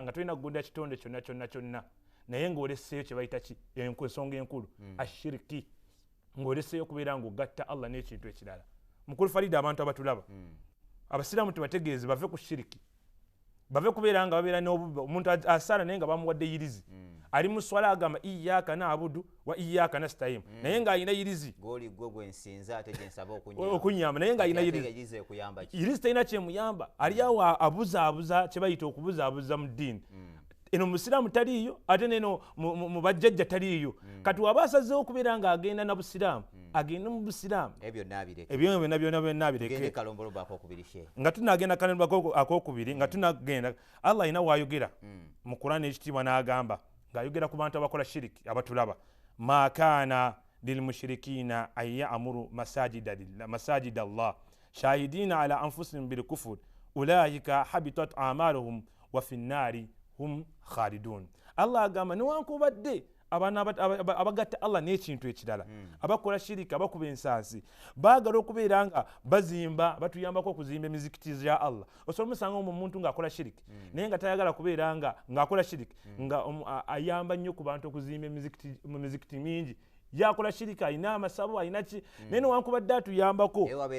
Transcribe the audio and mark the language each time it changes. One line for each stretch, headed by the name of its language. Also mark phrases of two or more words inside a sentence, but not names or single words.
Ganda: nga tolina kugondera kitonde kyonna naye ng'oleseeyo kye bayita ensonga enkulu ashiriki ng'oleseeyo okubeera nga ogatta Allah n'ekintu ekirala mukulu Farida abantu abatulaba abasiraamu tebategeeze bave ku shiriki bave kubeera nga babeera n'obubba omuntu asaala naye nga bamuwadde yirizi ali mu swala agamba
Arabic: إياك نعبد وإياك نستعين
Ganda: naye nga alina yirizi goli gwe gwensinza ate gyensaba okunyamba naye nga alina yirizi talina kyemuyamba ali awo abuzaabuza kye bayita okubuzaabuza mu ddiini eno musiraamu taliiyo ate neno mu bajjajja taliiyo kati waba asazeewo okubeera nga agenda na busiraamu agenda mu busiraamu ebyo byonna abireke nga tunagenda kalombolombo akokubiri nga tunagenda Allah alina waayogera mu Qur'an ekitiibwa n'agamba ng'ayogera ku bantu abakola shiriki abatulaba
Arabic: ما كان للمشركين أن يعمروا مساجد الله شاهدين على أنفسهم بالكفر أولئك حبطت أعمالهم وفي النار هم خالدون.
Ganda: Allah agamba newankubadde abagatta Allah n'ekintu ekirala abakola shiriki abakuba ensansi baagala okubeera nga bazimba batuyambako okuzimba emizikiti ya Allah osobola omusanga omuntu ng'akola shiriki naye nga tayagala kubeera ng'akola shiriki nga ayamba nnyo ku bantu okuzimba emizikiti mingi yakola shirika alina amasabo alina ki naye newankubadde atuyambako